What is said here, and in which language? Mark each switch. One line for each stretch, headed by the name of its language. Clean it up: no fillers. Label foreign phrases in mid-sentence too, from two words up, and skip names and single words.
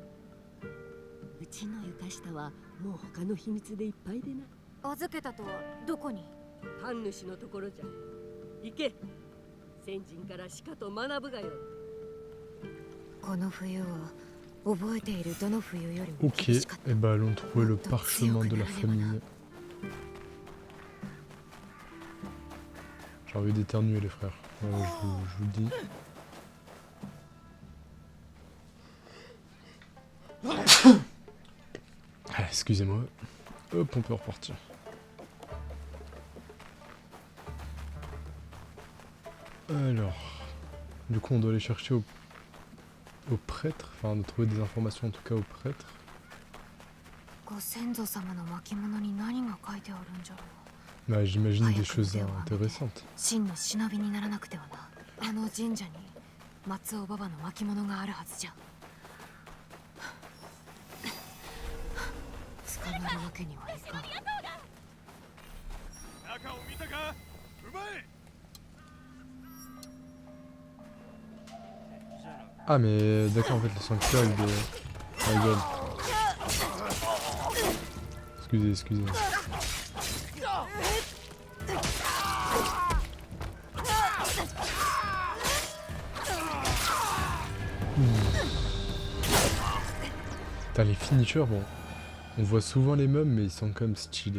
Japanese: うちの床下はもう他の秘密でいっぱいでな。預けたとはどこに？神主のところじゃ。行け。先人からしかと学ぶがよ。この冬は覚えているどの冬よりも
French: Ok,
Japanese: 厳しかった。
French: et bah allons trouver le parchemin de la famille. J'ai envie d'éternuer les frères, je vous le dis. Ah, excusez-moi. Hop, on peut repartir. Alors, du coup on doit aller chercher au prêtre, enfin de trouver des informations en tout cas au prêtre.
Japanese: ご先祖様の巻物に何が書いてあるんじゃろう。
French: Bah, j'imagine des choses intéressantes.
Japanese: 真の忍びにならなくてはな。あの神社に松尾馬場の巻物があるはずじゃ。捕まるわけにはいかん。中を見たか？うまい。
French: Ah mais d'accord, en fait le sanctuaire il est...
English: Oh my god.
French: Excusez. Putain, les finishers, bon, on voit souvent les mêmes mais ils sont quand même stylés.